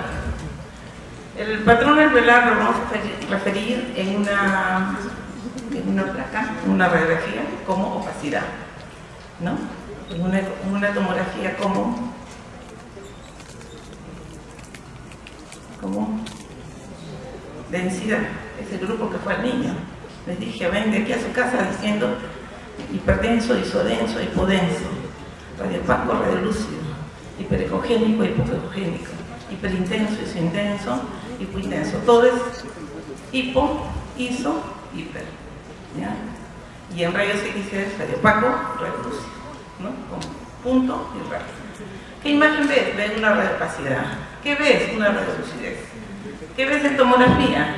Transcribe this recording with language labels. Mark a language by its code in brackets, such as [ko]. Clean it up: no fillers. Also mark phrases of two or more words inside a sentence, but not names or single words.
[es] El patrón alveolar lo vamos a referir en una placa, en una radiografía, como opacidad, ¿no? En una tomografía como densidad. Ese grupo que fue al niño, les dije, ven de aquí a su casa diciendo hiperdenso, isodenso, hipodenso, radiopaco, radiolúcido, hiperecogénico, hipocogénico, hiperintenso, isointenso, hipointenso. Todo es hipo, iso, hiper, ¿ya? Y en rayos X es radiopaco, radiolúcido, ¿no? Con punto y radio. ¿Qué imagen ves? Ves una radiopacidad. ¿Qué ves? Una radiolucidez. ¿Qué ves en tomografía?